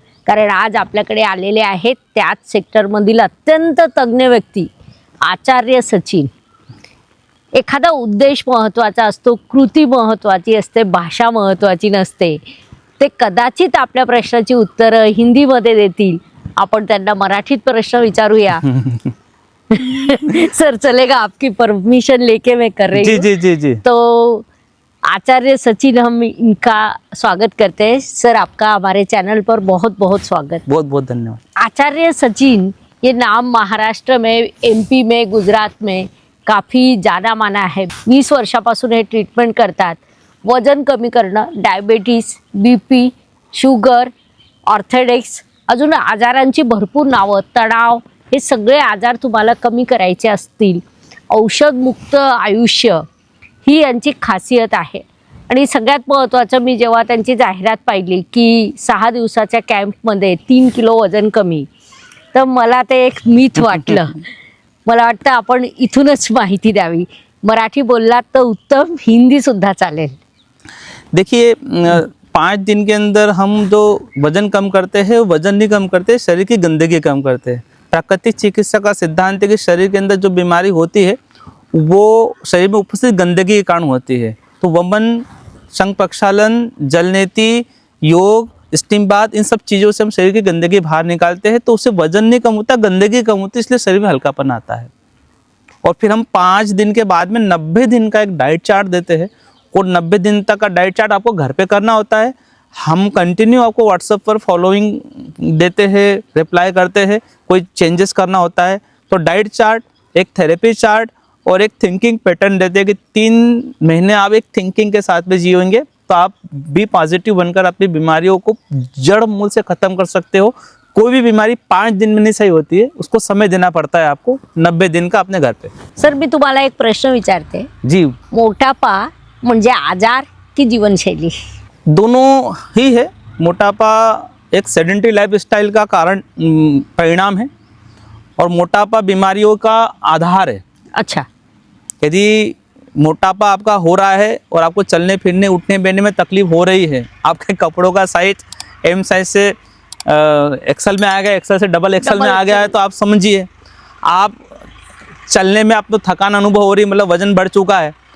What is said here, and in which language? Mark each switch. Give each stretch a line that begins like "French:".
Marathi: कारण आज आपल्याकडे आलेले आहेत त्याच सेक्टरमधील अत्यंत तज्ञ व्यक्ती आचार्य सचिन। एखादा उद्देश महत्त्वाचा असतो, कृती महत्त्वाची असते, भाषा महत्त्वाची नसते। ते कदाचित आपल्या प्रश्नाची उत्तरं हिंदीमध्ये देतील, आपण त्यांना मराठीत प्रश्न विचारूया।
Hindi: सर चलेगा? आपकी परमिशन लेके मैं कर रही हूँ। जी जी जी। तो आचार्य सचिन, हम इनका स्वागत करते हैं। सर आपका हमारे चैनल पर बहुत बहुत स्वागत। बहुत बहुत धन्यवाद। आचार्य सचिन ये नाम महाराष्ट्र में, एमपी में, गुजरात में काफ़ी जाना माना है।
Marathi: 20 वर्षापासून हे ट्रीटमेंट करतात। वजन कमी करणं, डायबिटीज, बीपी, शुगर, ऑर्थोडेक्स, अजून आजारांची भरपूर नावं, तणाव, हे सगळे आजार तुम्हाला कमी करायचे असतील, औषधमुक्त आयुष्य ही यांची खासियत आहे। आणि सगळ्यात महत्त्वाचं, मी जेव्हा त्यांची जाहिरात पाहिली की 6 दिवसाच्या कॅम्पमध्ये 3 किलो वजन कमी, तर मला ते एक मिथ वाटलं। मला वाटतं आपण इथूनच माहिती द्यावी। मराठी बोललात तर उत्तम, हिंदी सुद्धा चालेल।
Hindi: देखिए, 5 दिन के अंदर हम जो वजन कम करते हैं, वजन नहीं कम करते, शरीर की गंदगी कम करते हैं। प्राकृतिक चिकित्सा का सिद्धांत है कि शरीर के अंदर जो बीमारी होती है वो शरीर में उपस्थित गंदगी के कारण होती है। तो वमन, संग प्रक्षालन, जलनेति, योग, स्टीम बाथ, इन सब चीज़ों से हम शरीर की गंदगी बाहर निकालते हैं। तो उससे वजन नहीं कम होता, गंदगी कम होती है, इसलिए शरीर में हल्कापन आता है। और फिर हम 5 दिन के बाद में 90 दिन का एक डाइट चार्ट देते हैं। और 90 दिन तक का डाइट चार्ट आपको घर पे करना होता है। हम कंटिन्यू आपको व्हाट्सएप पर फॉलोइंग देते हैं, रिप्लाई करते हैं। कोई चेंजेस करना होता है तो डाइट चार्ट, एक थेरेपी चार्ट और एक थिंकिंग पैटर्न देते हैं कि 3 महीने आप एक थिंकिंग के साथ में जिएंगे तो आप भी पॉजिटिव बनकर अपनी बीमारियों को जड़ मूल से ख़त्म कर सकते हो। कोई भी बीमारी 5 दिन में नहीं सही होती है, उसको समय देना पड़ता है आपको 90 दिन का अपने घर पे।
Marathi: सर मी तुम्हाला एक प्रश्न विचारते।
Hindi: जी।
Marathi: मोटापा म्हणजे आजार की जीवनशैली?
Hindi: दोनों ही है। मोटापा एक सेडेंटरी लाइफस्टाइल का कारण, परिणाम है, और मोटापा बीमारियों का आधार है। अच्छा। यदि मोटापा आपका हो रहा है और आपको चलने फिरने, उठने बैठने में तकलीफ हो रही है, आपके कपड़ों का साइज एम साइज से एक्सेल में आ गया, एक्सेल से डबल एक्सेल में आ गया है, तो आप समझिए आप चलने में आपको थकान अनुभव हो रही है, मतलब वजन बढ़ चुका है।